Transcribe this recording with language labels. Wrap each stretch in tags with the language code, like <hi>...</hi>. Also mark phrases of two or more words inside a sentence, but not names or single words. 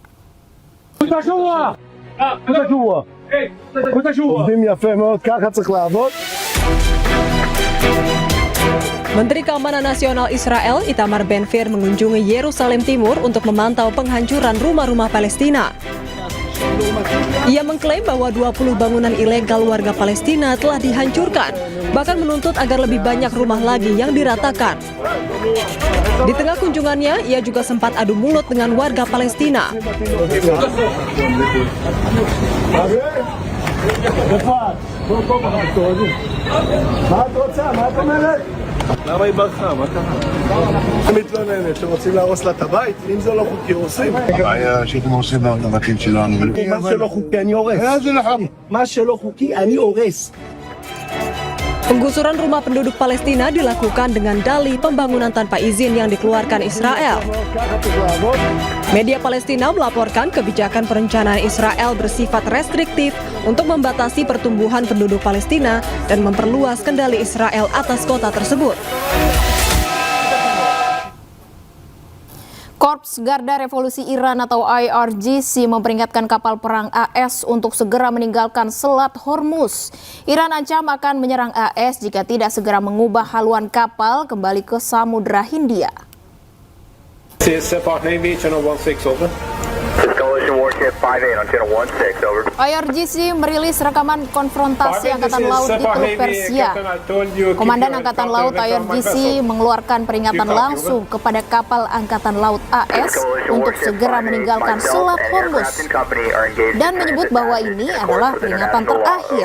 <id>Menteri Keamanan Nasional Israel Itamar Ben-Gvir mengunjungi Yerusalem Timur untuk memantau penghancuran rumah-rumah Palestina. Ia mengklaim bahwa 20 bangunan ilegal warga Palestina telah dihancurkan, bahkan menuntut agar lebih banyak rumah lagi yang diratakan. Di tengah kunjungannya, ia juga sempat adu mulut dengan warga Palestina.</id> <he>למה היא ברחה? מה קרה? היא מתלוננת שרוצים להרוס לה את הבית, אם זה לא חוקי הורסים. הבעיה שאתם הורסים את הבתים שלנו. מה שלא חוקי אני הורס. מה שלא חוקי אני הורס.</he> <id>Penggusuran rumah penduduk Palestina dilakukan dengan dalih pembangunan tanpa izin yang dikeluarkan Israel. Media Palestina melaporkan kebijakan perencanaan Israel bersifat restriktif untuk membatasi pertumbuhan penduduk Palestina dan memperluas kendali Israel atas kota tersebut. Korps Garda Revolusi Iran atau IRGC memperingatkan kapal perang AS untuk segera meninggalkan Selat Hormuz. Iran ancam akan menyerang AS jika tidak segera mengubah haluan kapal kembali ke Samudra Hindia.</id> <en>Coalition warship 58 on channel 16, over.</en> <id>IRGC merilis rekaman konfrontasi Angkatan Laut di Teluk Persia. Komandan Angkatan Laut IRGC mengeluarkan peringatan langsung kepada kapal Angkatan Laut AS untuk segera meninggalkan Selat Hormuz dan menyebut bahwa ini adalah peringatan terakhir.</id>